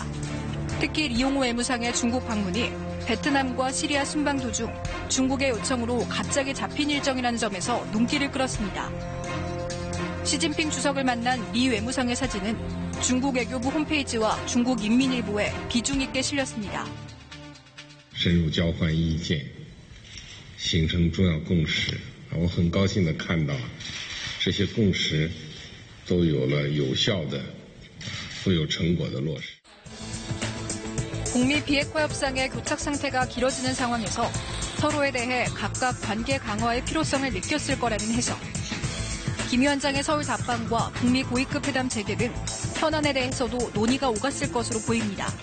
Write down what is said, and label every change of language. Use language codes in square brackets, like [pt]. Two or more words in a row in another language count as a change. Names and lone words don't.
[ko] 특히 리용호 외무상의 중국 방문이 베트남과 시리아 순방 도중 중국의 요청으로 갑자기 잡힌 일정이라는 점에서 눈길을 끌었습니다. 시진핑 주석을 만난 리 외무상의 사진은 중국 외교부 홈페이지와 중국 인민일보에 비중 있게 실렸습니다. [zh] 深入交换意见，形成重要共识。我很高兴地看到，这些共识都有了有效的、富有成果的落实。 [ko] 북미 비핵화 협상의 교착 상태가 길어지는 상황에서 서로에 대해 각각 관계 강화의 필요성을 느꼈을 거라는 해석. 김 위원장의 서울 답방과 북미 고위급 회담 재개 등 현안에 대해서도 논의가 오갔을 것으로 보입니다.